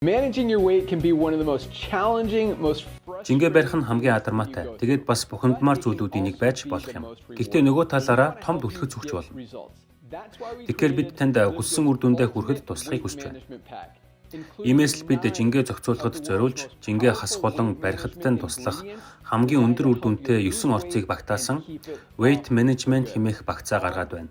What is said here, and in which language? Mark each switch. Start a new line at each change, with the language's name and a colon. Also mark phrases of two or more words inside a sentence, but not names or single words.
English: Managing your weight can be one of the most challenging, most
Mongolian: Жингээ барих нь хамгийн адармаатай. Тэгээд бас бухимдмаар зүйлүүдийн нэг байж болох юм. Гэхдээ нөгөө талаараа том түлхэц өгч болно. Тэгэхээр бид танд хүссэн үр дүндээ хүрэхэд туслахыг хүсэж байна. Иймээс л бид жингээ зохицуулахад зориулж, жингээ хасах болон барихад тань туслах хамгийн өндөр үр дүнтэй 9 орцыг багтаасан
English: weight management
Mongolian: хэмээх багцаа гаргаад байна.